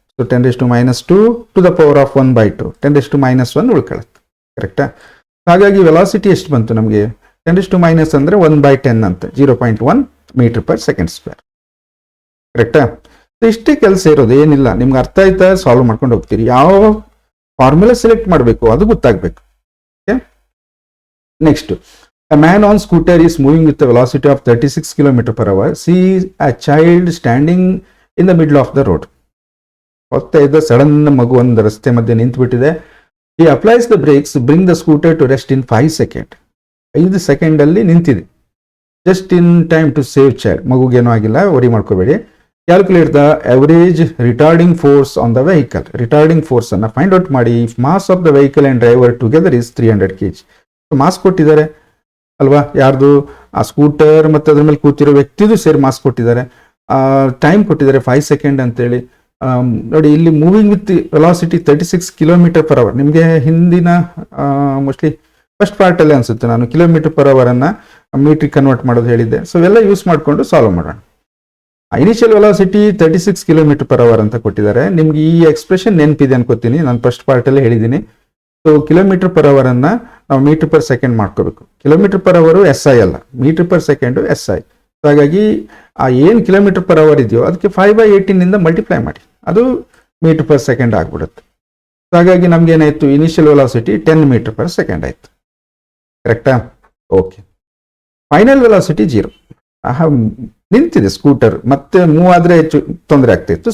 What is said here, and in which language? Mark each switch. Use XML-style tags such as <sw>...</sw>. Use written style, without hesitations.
<kn>So 10⁻² to the power of 1/2 10⁻1 ಉಳ್ಕೊಳ್ಳುತ್ತೆ. ಕರೆಕ್ಟಾ. ಹಾಗಾಗಿ velocity ಎಷ್ಟು ಬಂತು ನಮಗೆ 10⁻⁻ ಅಂದರೆ 1/10 ಅಂತ 0.1 m/s². ಕರೆಕ್ಟಾ. ಸೊ ಇಷ್ಟೇ ಕೆಲಸ ಇರೋದು, ಏನಿಲ್ಲ. ನಿಮ್ಗೆ ಅರ್ಥ ಆಯ್ತಾ, ಸಾಲ್ವ್ ಮಾಡ್ಕೊಂಡು ಹೋಗ್ತೀರಿ. ಯಾವ ಫಾರ್ಮುಲಾ ಸೆಲೆಕ್ಟ್ ಮಾಡಬೇಕು ಅದು ಗೊತ್ತಾಗಬೇಕು.</kn> <en>Okay, next, a man on scooter is moving with a velocity of 36 km/h. See a child standing in the middle of the road.</en> <kn>ಹೋಗ್ತಾ ಇದ್ದ ಸಡನ್ ಮಗು ಒಂದು ರಸ್ತೆ ಮಧ್ಯೆ ನಿಂತು ಬಿಟ್ಟಿದೆ.</kn> <en>He applies the brakes, bring the scooter to rest in 5 seconds.</en> <kn>5 ಸೆಕೆಂಡಲ್ಲಿ ನಿಂತಿದೆ.</kn> <en>Just in time to save child.</en> <kn>ಮಗುಗೇನೂ ಆಗಿಲ್ಲ, ವರಿ ಮಾಡ್ಕೋಬೇಡಿ.</kn> <en>Calculate the average retarding force on the vehicle. Retarding force</en> <kn>ಅನ್ನು ಫೈಂಡ್ ಔಟ್ ಮಾಡಿ.</kn> <en>If mass of the vehicle and driver together is 300 kg.</en> <kn>Mass ಕೊಟ್ಟಿದ್ದಾರೆ ಅಲ್ವಾ, ಯಾರ್ದು ಆ scooter ಮತ್ತು ಅದ್ರ ಮೇಲೆ ಕೂತಿರೋ ವ್ಯಕ್ತಿದು ಸೇರಿ ಮಾಸ್ ಕೊಟ್ಟಿದ್ದಾರೆ. ಟೈಮ್ ಕೊಟ್ಟಿದ್ದಾರೆ 5 ಸೆಕೆಂಡ್ ಅಂತೇಳಿ. ನೋಡಿ ಇಲ್ಲಿ</kn> <en>Moving with velocity 36 km/h.</en> <kn>ನಿಮಗೆ ಹಿಂದಿನ ಮೋಸ್ಟ್ಲಿ ಫಸ್ಟ್ ಪಾರ್ಟಲ್ಲೇ ಅನಿಸುತ್ತೆ ನಾನು km/h ಅನ್ನು ಮೀಟ್ರಿಗೆ ಕನ್ವರ್ಟ್ ಮಾಡೋದು ಹೇಳಿದ್ದೆ. ಸೊ ಇವೆಲ್ಲ ಯೂಸ್ ಮಾಡಿಕೊಂಡು ಸಾಲ್ವ್ ಮಾಡೋಣ. ಇನಿಷಿಯಲ್ ವೆಲಾಸಿಟಿ 36 km/h ಅಂತ ಕೊಟ್ಟಿದ್ದಾರೆ. ನಿಮ್ಗೆ ಈ ಎಕ್ಸ್ಪ್ರೆಷನ್ ನೆನಪಿದೆ ಅನ್ಕೋತೀನಿ, ನಾನು ಫಸ್ಟ್ ಪಾರ್ಟಲ್ಲೇ ಹೇಳಿದ್ದೀನಿ. ಸೊ km/h ಅನ್ನು ನಾವು m/s ಮಾಡ್ಕೋಬೇಕು. km/h SI ಅಲ್ಲ, m/s SI. ಹಾಗಾಗಿ ಆ ಏನು km/h ಇದೆಯೋ ಅದಕ್ಕೆ 5/18 ಮಲ್ಟಿಪ್ಲೈ ಮಾಡಿ, ಅದು m/s ಆಗ್ಬಿಡುತ್ತೆ. ಹಾಗಾಗಿ ನಮ್ಗೆ ಏನಾಯ್ತು, ಇನಿಷಿಯಲ್ ವೆಲಾಸಿಟಿ 10 m/s ಆಯ್ತು. ಕರೆಕ್ಟಾ. Okay, final velocity 0. ನಿಂತಿದೆ ಸ್ಕೂಟರ್, ಮತ್ತೆ ಮೂವ್ ಆದರೆ ಹೆಚ್ಚು ತೊಂದರೆ ಆಗ್ತಿತ್ತು.</kn>